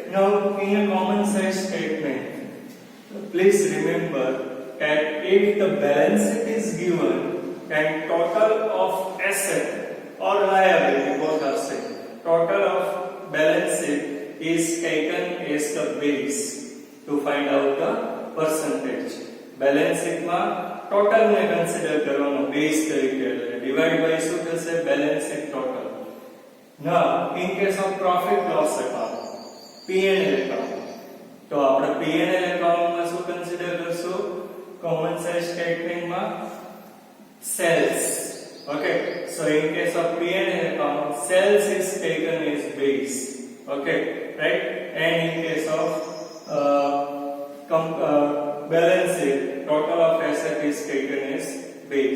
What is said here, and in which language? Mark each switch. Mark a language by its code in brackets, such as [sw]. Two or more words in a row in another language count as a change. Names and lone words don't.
[en] Now in a common size statement, please remember that if the balance sheet is given and total of asset or liability, both are same, total of balance sheet is taken as the base to find out the percentage. Balance sheet [gu] માં total ને consider કરવાનો base તરીકે, એટલે [en] divide by [gu] શું થશે? [en] balance sheet total. Now in case of profit loss account, P&L account, [gu] તો આપણે [en] P&L account [gu] માં શું consider કરશું? [en] common size statement માં sales. Okay, so in case of P&L account, sales is taken as base. Okay, right? And in case of balance sheet, total of asset is taken as base.